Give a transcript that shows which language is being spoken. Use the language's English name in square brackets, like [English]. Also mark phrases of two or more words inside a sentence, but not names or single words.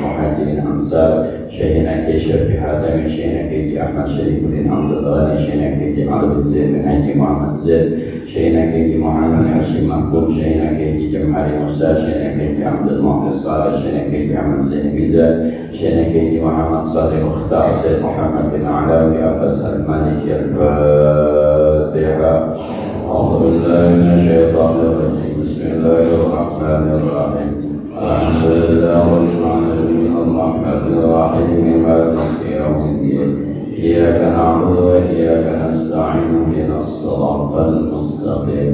[Arabic] Muhajirin Amsal Syekhina Haji Syafi'i Hadami Syekhina Haji Ahmad Syarifuddin Abdul Ghani Syekhina Haji Abdul Zain bin Haji Muhammad Zain Syekhina Haji Muhammad Hashim Mahbub Syekhina Haji Jamhari Musa Syekhina Haji Abdul Muhammad Saleh Syekhina Haji Ahmad Zain Bilal Syekhina Haji Muhammad Saleh Mukhtar Sayyid Muhammad bin Alawi Abbas Al-Maliki Al-Fatihah. أعوذ بالله من الشيطان الرجيم. بسم الله الرحمن الرحيم. الحمد لله رب العالمين الرحمن الرحيم مالك يوم الدين. إياك نعبد وإياك نستعين اهدنا الصراط المستقيم.